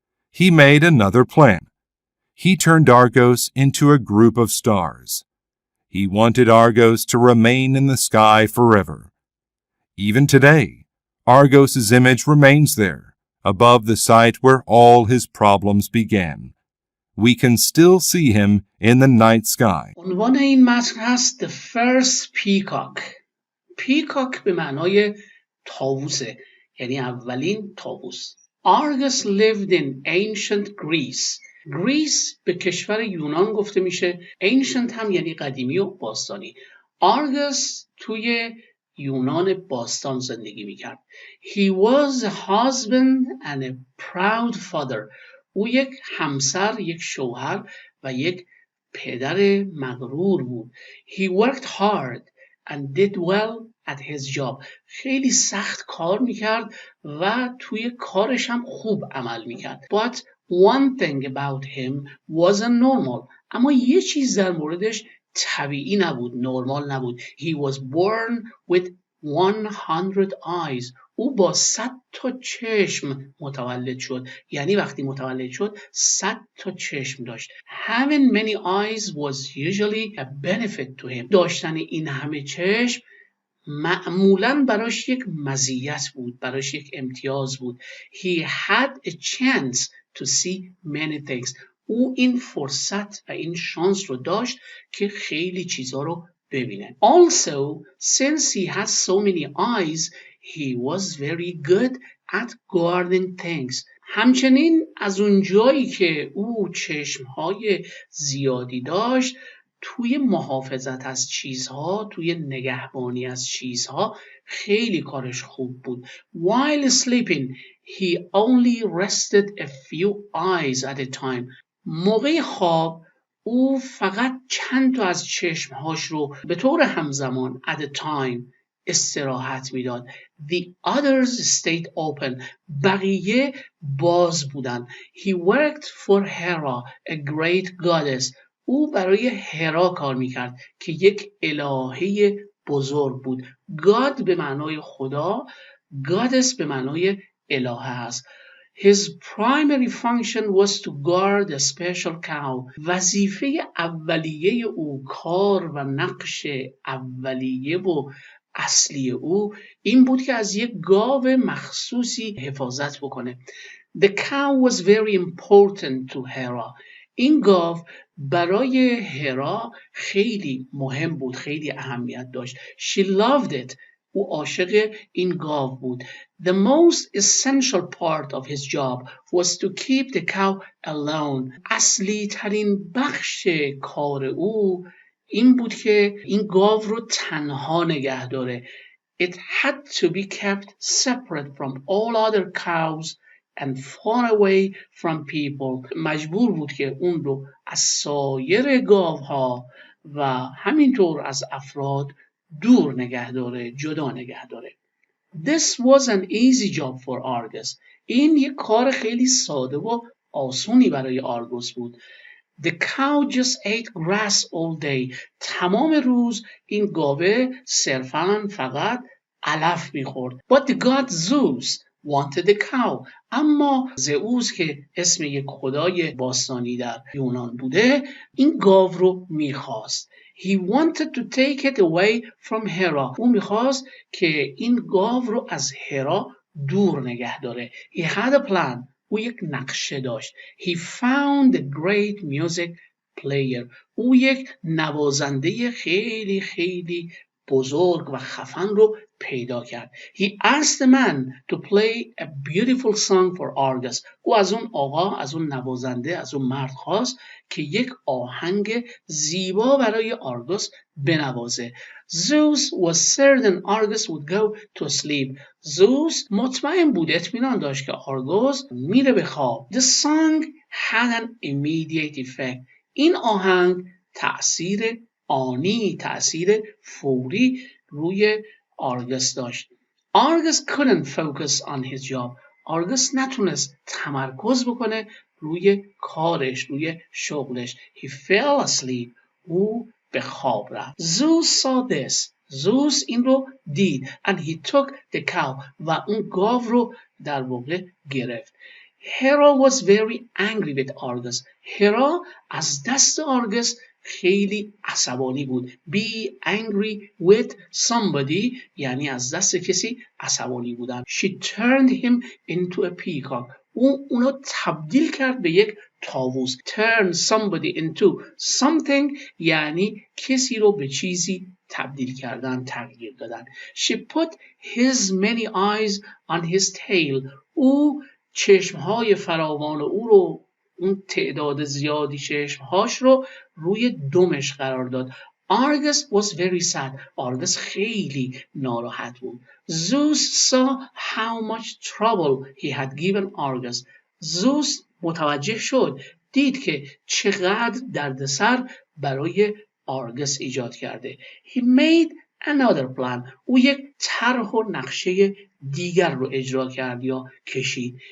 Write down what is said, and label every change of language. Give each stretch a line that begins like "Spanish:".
English: He made another plan. He turned Argos into a group of stars. He wanted Argos to remain in the sky forever. Even today, Argos's image remains there, above the site where all his problems began. We can still see him in the night sky.
Persian: عنوان این متن هست
English: The First Peacock.
Persian: Peacock به معنای طاووسه، یعنی اولین طاووس.
English: Argus lived in ancient Greece.
Persian: گریس به کشور یونان گفته میشه. ancient هم یعنی قدیمی و باستانی. آرگس توی یونان باستان زندگی میکرد.
English: He was a husband and a proud father.
Persian: او یک همسر، یک شوهر و یک پدر مغرور بود.
English: He worked hard and did well at his job.
Persian: خیلی سخت کار میکرد و توی کارش هم خوب عمل میکرد.
English: But one thing about him wasn't normal.
Persian: اما یه چیز در موردش طبیعی نبود، نرمال نبود.
English: He was born with 100 eyes.
Persian: او با 100 تا چشم متولد شد. یعنی وقتی متولد شد 100 تا چشم داشت.
English: Having many eyes was usually a benefit to him.
Persian: داشتن این همه چشم معمولاً براش یک مزیت بود، براش یک امتیاز بود.
English: He had a chance to see many things.
Persian: او این فرصت و این شانس رو داشت که خیلی چیزا رو ببینه.
English: Also, since he had so many eyes, he was very good at guarding things.
Persian: همچنین از اون جایی که او چشمهای زیادی داشت، توی محافظت از چیزها، توی نگهبانی از چیزها خیلی کارش خوب بود.
English: While sleeping, he only rested a few eyes at a time.
Persian: موقع خواب او فقط چند تا از چشمهاش رو به طور همزمان
English: at a time
Persian: استراحت میداد.
English: The others stayed open.
Persian: بقیه باز بودن.
English: He worked for Hera, a great goddess.
Persian: او برای هرا کار میکرد که یک الهه بزرگ بود. God به معنای خدا، goddess به معنای الهه است.
English: His primary function was to guard a special cow.
Persian: وظیفه اولیه او، کار و نقش اولیه و اصلی او این بود که از یک گاو مخصوصی حفاظت بکنه.
English: The cow was very important to Hera.
Persian: این گاو برای هرا خیلی مهم بود، خیلی اهمیت داشت.
English: She loved it.
Persian: او عاشق این گاو بود.
English: The most essential part of his job was to keep the cow alone.
Persian: اصلی ترین بخش کار او این بود که این گاو رو تنها نگه داره.
English: It had to be kept separate from all other cows and far away from people.
Persian: مجبور بود که اون رو از سایر گاوها و همینطور از افراد دور نگه داره، جدا نگه داره.
English: This was an easy job for Argus.
Persian: این یک کار خیلی ساده و آسونی برای آرگوس بود.
English: The cow just ate grass all day.
Persian: تمام روز این گاوه صرفاً فقط علف میخورد.
English: But the god Zeus wanted the cow.
Persian: اما زئوس که اسم یک خدای باستانی در یونان بوده این گاو رو میخواست.
English: He wanted to take it away from Hera.
Persian: او میخواست که این گاو رو از هرا دور نگه داره.
English: He had a plan.
Persian: او یک نقشه داشت.
English: He found a great music player.
Persian: او یک نوازنده خیلی خیلی بزرگ و خفن رو پیدا کرد.
English: He asked the man to play a beautiful song for Argus.
Persian: او از اون آقا، از اون نوازنده، از اون مرد خواست که یک آهنگ زیبا برای آرگوس بنوازه.
English: Zeus was certain Argus would go to sleep.
Persian: Zeus مطمئن بود، اطمینان داشت که آرگوس میره به خواب.
English: The song had an immediate effect.
Persian: این آهنگ تأثیر آنی، تأثیر فوری روی آرگس داشت.
English: Argus couldn't focus on his job.
Persian: آرگس نتونست تمرکز بکنه روی کارش، روی شغلش.
English: He fell asleep.
Persian: او به خواب رفت.
English: Zeus saw this.
Persian: Zeus این رو دید.
English: And he took the cow.
Persian: و اون گاو رو در واقع گرفت.
English: Hera was very angry with Argus.
Persian: هرا از دست آرگس خیلی عصبانی بود.
English: Be angry with somebody
Persian: یعنی از دست کسی عصبانی بودن.
English: She turned him into a peacock.
Persian: اونو تبدیل کرد به یک طاووس.
English: Turn somebody into something
Persian: یعنی کسی رو به چیزی تبدیل کردن، تغییر دادن.
English: She put his many eyes on his tail. او
Persian: چشمهای فراوان او رو، اون تعداد زیادی چشمهاش رو روی دمش قرار داد.
English: Argus was very sad.
Persian: Argus خیلی ناراحت بود.
English: Zeus saw how much trouble he had given Argus.
Persian: Zeus متوجه شد، دید که چقدر دردسر برای آرگس ایجاد کرده.
English: He made another plan.
Persian: او یک طرح و نقشه دیگر رو اجرا کرد یا کشید.